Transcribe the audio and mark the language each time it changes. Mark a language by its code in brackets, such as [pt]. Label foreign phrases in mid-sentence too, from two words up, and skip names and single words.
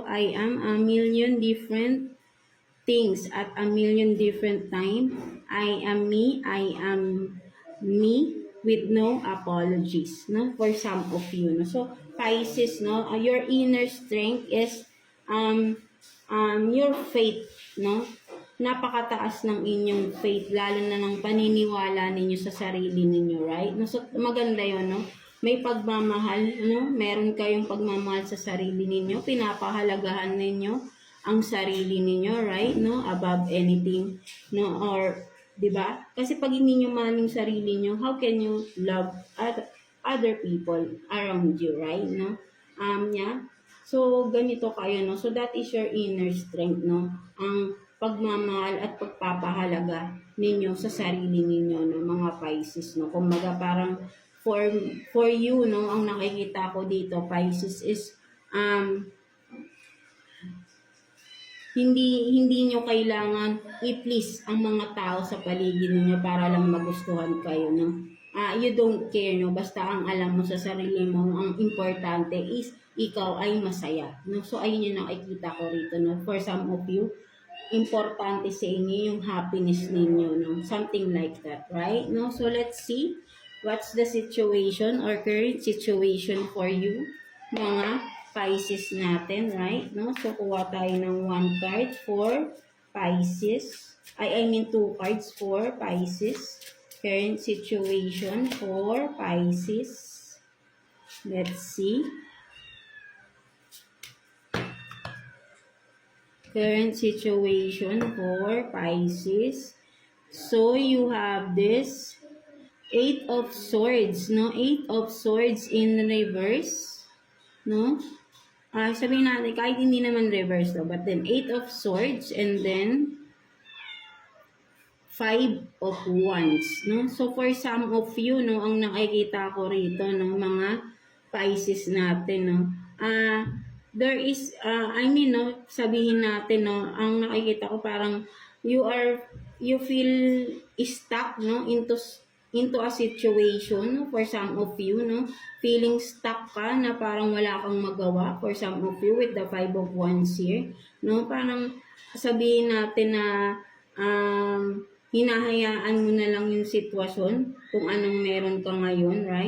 [en] I am a million different things at a million different times. I am me with no apologies, no, for some of you, no. So Pisces, no, your inner strength is your faith, no. [tl] Napakataas ng inyong faith, lalo na ng paniniwala ninyo sa sarili ninyo, right? No, so maganda 'yon, no. May pagmamahal, no, meron kayong pagmamahal sa sarili ninyo, pinapahalagahan ninyo ang sarili ninyo, [en] right, no, above anything, no, or, [tl] di ba? Kasi pag hindi nyo mahal yung sarili nyo, [en] how can you love other people around you, right, no? [tl] niya. So, ganito kayo, no? [en] So, that is your inner strength, no? [tl] Ang pagmamahal at pagpapahalaga ninyo sa sarili ninyo, no? Mga Pisces, no? Kumbaga, parang [en] for you, [tl] no? Ang nakikita ko dito, Pisces, is hindi nyo kailangan i-please ang mga tao sa paligid niyo para lang magustuhan kayo, no? [en] You don't care, no? [tl] Basta ang alam mo sa sarili mo, ang importante is ikaw ay masaya, no? So, ayun yung nakikita ko rito, no? [en] For some of you, [tl] importante sa inyo yung happiness ninyo, no? [en] Something like that, right? No? So, let's see what's the situation or current situation for you, [tl] mga Pisces natin, right? No? So, kuha tayo ng [en] one card for Pisces. I mean, two cards for Pisces. Current situation for Pisces. Let's see. Current situation for Pisces. So, you have this 8 of Swords, no? 8 of Swords in reverse, no? [tl] Sabihin natin, kahit hindi naman reverse, no? [en] But then, 8 of Swords, and then 5 of Wands, no? So, for some of you, no, [tl] ang nakikita ko rito, no, mga Pisces natin, [en] no, there is, no, [tl] sabihin natin, no, ang nakikita ko parang [en] you feel stuck, no, into a situation, no, for some of you, [tl] no, [en] feeling stuck [tl] ka na parang wala kang magawa, [en] for some of you with the 5 of Wands here, no, [tl] parang sabihin natin na, hinahayaan mo na lang yung sitwasyon kung anong meron ka ngayon, [en] right?